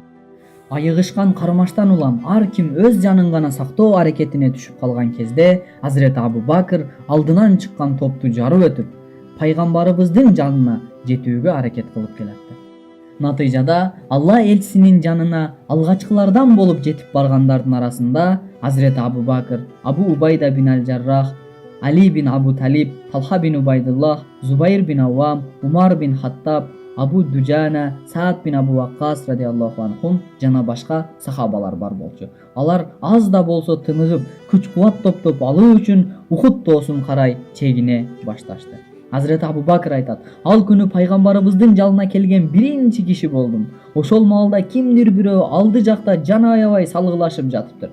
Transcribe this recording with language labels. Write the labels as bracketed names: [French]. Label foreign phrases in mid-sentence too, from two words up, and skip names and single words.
[Kyrgyz] Айыгышкан кармаштан улам ар ким өз жанын гана сактоо аракетине түшүп калган кезде Азирет Абу Бакыр алдынан чыккан топту жарып өтүп, пайгамбарыбыздын жанына жетүүгө аракет кылып келатты. Натыйжада Алла элчисинин жанына алгачкылардан болуп жетип баргандардын арасында Азирет Абу Бакыр, Абу Убайда бин Аль-Жаррах, Али бин Абу Талиб, Талха бин Убайдуллах, Зубайр бин Аввам, Умар бин Хаттаб, Абу Дуджана, Саад бин Абу Ваккас [Arabic] رضي الله عنهم [Kyrgyz] жана башка сахабалар бар болчу. Алар аз да болсо тыныгып, күч-кубат топтоп алуу үчүн Ухуд тоосун карай чегине башташты. Азирет Абу Бакыр айтат: "Ал күнү пайгамбарыбыздын жалына келген биринчи киши болдум. Ошол маалда кимдир бирөө алды жакта жана аябай салгылашып жатыптыр.